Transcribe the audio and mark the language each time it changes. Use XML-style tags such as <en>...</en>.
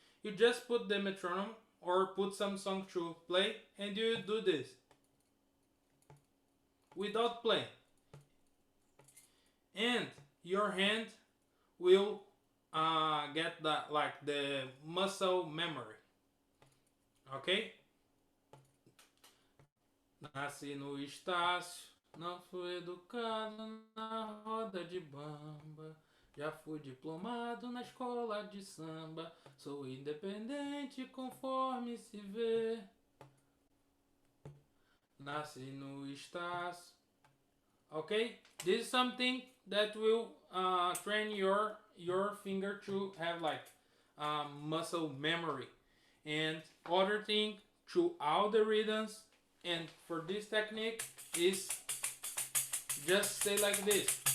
<en>You just put the metronome or put some song to play and you do this without playing, and your hand will get the muscle memory, okay?</en> <pt>Nasci no Estácio, não fui educado na roda de bamba, já fui diplomado na escola de samba, sou independente conforme se vê. Nasci no Estácio.</pt> <en>Okay, this is something that will train your finger to have like muscle memory. And other thing, to all the rhythms, and for this technique is just say like this.</en>